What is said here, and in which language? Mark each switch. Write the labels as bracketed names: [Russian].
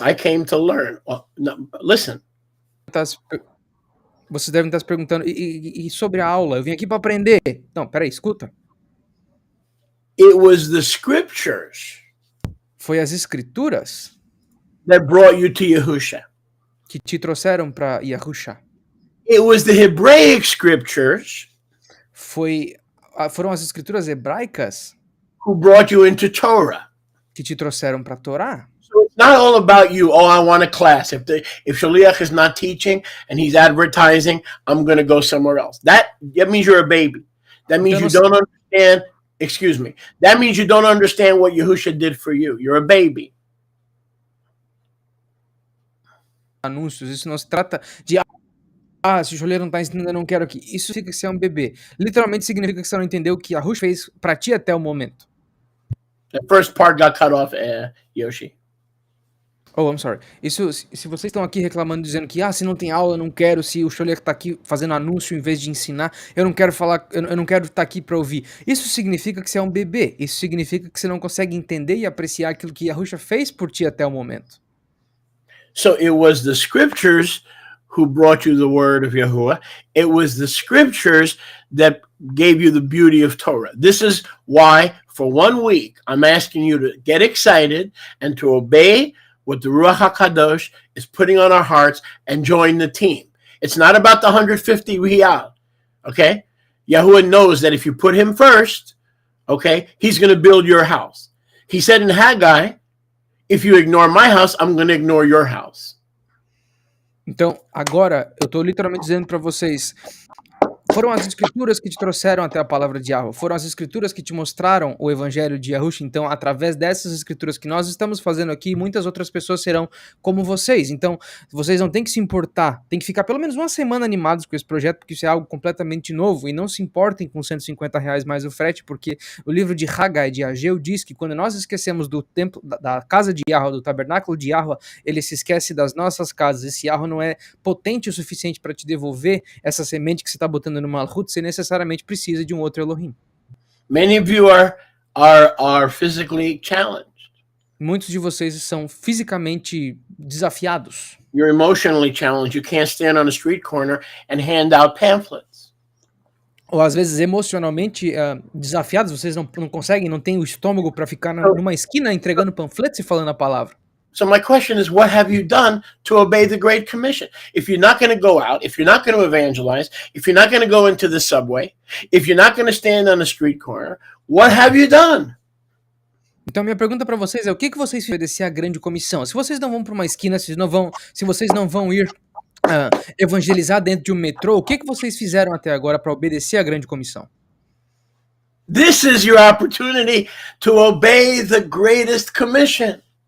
[English] I came to learn. Well, no, listen. [Portuguese] Vocês devem estar se perguntando, e sobre a aula? Eu vim aqui para aprender. Não, peraí, escuta. [English] It was the scriptures [Portuguese] Foi as escrituras [English] that brought you to Yahusha. [Portuguese] que te trouxeram para Yahusha. [English] It was the Hebraic scriptures [Portuguese] Foram as escrituras hebraicas [English] who brought you into Torah. [Portuguese] que te trouxeram para a Torá. [English] So it's not all about you. Oh, I want a class. If Shaliach is not teaching and he's advertising, I'm going to go somewhere else. That means you're a baby. That means you don't understand. Excuse me. That means you don't understand what Yahusha did for you. You're a baby. [Portuguese] Anúncios, isso não se trata de se o joelheiro não tá ensinando, eu não quero aqui. Isso significa que você é um bebê. Literalmente significa que você não entendeu o que a Rush fez pra ti até o momento. [English] The first part got cut off, Yoshi. Oh, I'm sorry. [Portuguese] Isso, se vocês estão aqui reclamando, dizendo que, se não tem aula, eu não quero, se o Xoleco tá aqui fazendo anúncio em vez de ensinar, eu não quero falar, eu não quero estar aqui pra ouvir. Isso significa que você é um bebê. Isso significa que você não consegue entender e apreciar aquilo que Yahusha fez por ti até o momento. [English] So it was the scriptures who brought you the word of Yahuwah. It was the scriptures that gave you the beauty of Torah. This is why, for 1 week, I'm asking you to get excited and to obey what the Ruach HaKadosh is putting on our hearts and join the team. It's not about the 150 riyal, okay? Yahuwah knows that if you put him first, okay, he's going to build your house. He said in Haggai, if you ignore my house, I'm going to ignore your house. [Portuguese] Então, agora, eu tô literalmente dizendo pra vocês, foram as escrituras que te trouxeram até a palavra de Yahweh, foram as escrituras que te mostraram o evangelho de Yahushua. Então, através dessas escrituras que nós estamos fazendo aqui, muitas outras pessoas serão como vocês. Então, vocês não têm que se importar, tem que ficar pelo menos uma semana animados com esse projeto, porque isso é algo completamente novo, e não se importem com R$150 mais o frete, porque o livro de Haggai, de Ageu, diz que quando nós esquecemos do templo, da casa de Yahweh, do tabernáculo de Yahweh, ele se esquece das nossas casas. Esse Yahweh não é potente o suficiente para te devolver essa semente que você está botando no Malhut, você necessariamente precisa de um outro Elohim. [English] Many of you are physically challenged. [Portuguese] Muitos de vocês são fisicamente desafiados. [English] You're emotionally challenged. You can't stand on a street corner and hand out pamphlets. [Portuguese] Ou às vezes emocionalmente desafiados, vocês não conseguem, não têm o estômago para ficar numa esquina entregando panfletos e falando a palavra. [English] So my question is, what have you done to obey the Great Commission? If you're not going to go out, if you're not going to evangelize, if you're not going to go into the subway, if you're not going to stand on the street corner, what have you done? [Portuguese] Então minha pergunta para vocês é, o que vocês fizeram obedecer à grande comissão? Se vocês não vão para uma esquina, se vocês não vão ir evangelizar dentro de um metrô, o que vocês fizeram até agora para obedecer à grande comissão? [English] This is your opportunity to obey the greatest commission.